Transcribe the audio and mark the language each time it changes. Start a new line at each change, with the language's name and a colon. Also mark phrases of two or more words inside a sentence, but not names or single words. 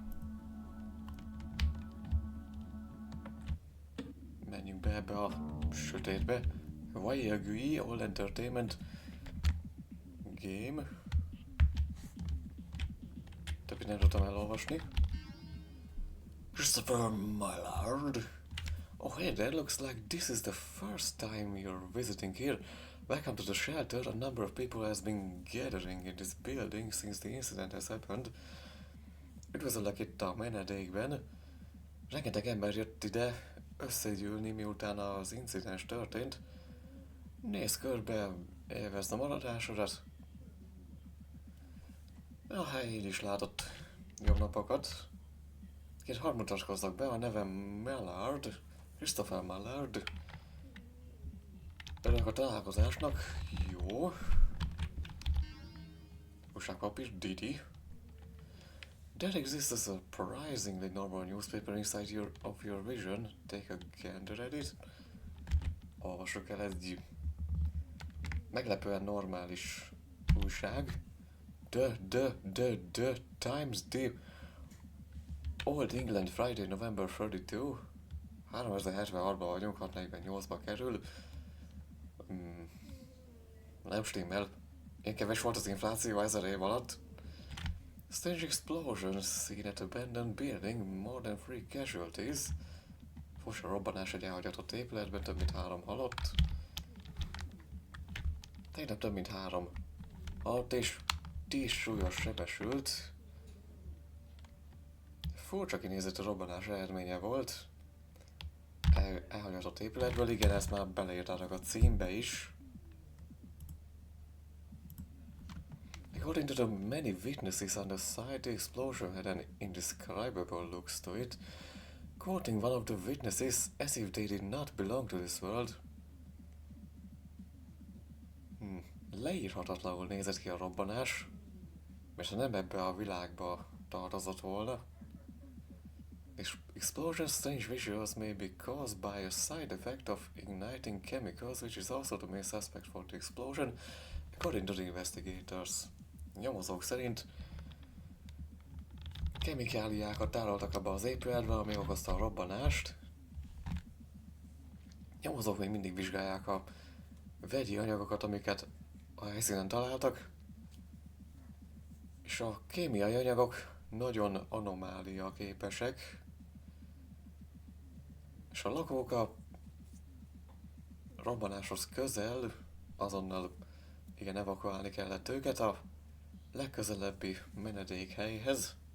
Hungarian: Menjünk be ebbe a sötétbe. Vajagui All Entertainment Game. Többit nem tudtam elolvasni.
English: Christopher, my lord. Oh hey there, looks like this is the first time you're visiting here. Welcome to the shelter. A number of people has been gathering in this building since the incident has happened.
Hungarian: Üdvözöllek itt a menedékben. Rengeteg ember jött ide összegyűlni, miután az incidens történt. Nézz körbe, élvezd a maradásodat. A helyén is látott jobb napokat. Két hadd mutatkozzak be, a nevem Mallard, Christopher Mallard. Örülök a találkozásnak. Jó. Újságpapír, Didi.
English: There exists a surprisingly normal newspaper inside of your vision. Take a gander at it.
Hungarian: Olvassuk el egy meglepően normális újság.
English: The Times, the Old England, Friday, November 32.
Hungarian: 3073-ban vagyunk, 648-ba kerül. Nem stimmel. Ilyen keves volt az infláció 1000 év alatt.
English: Strange explosions seen at abandoned building, more than 3 casualties.
Hungarian: Fos a robbanás egy elhagyatott épületben, több mint 3 halott. Tényleg több mint 3 halott és 10 súlyos sebesült. Furcsa kinézett a robbanás eredménye volt. Elhagyatott épületből, igen, ezt már beleírták a címbe is.
English: According to the many witnesses on the site, the explosion had an indescribable looks to it. Quoting one of the witnesses, as if they did not belong to this world.
Hungarian: Leírhatatlanul nézett ki a robbanás, mert ha nem ebbe a világba tartozott volna.
English: Explosions, strange visuals may be caused by a side effect of igniting chemicals, which is also the main suspect for the explosion, according to the investigators.
Hungarian: Nyomozók szerint kemikáliákat tároltak abba az épületbe, ami okozta a robbanást. Nyomozók még mindig vizsgálják a vegyi anyagokat, amiket a helyszínen találtak, és a kémiai anyagok nagyon anomália képesek, és a lakók a robbanáshoz közel azonnal evakuálni kellett őket a legközelebbi menedékhelyhez.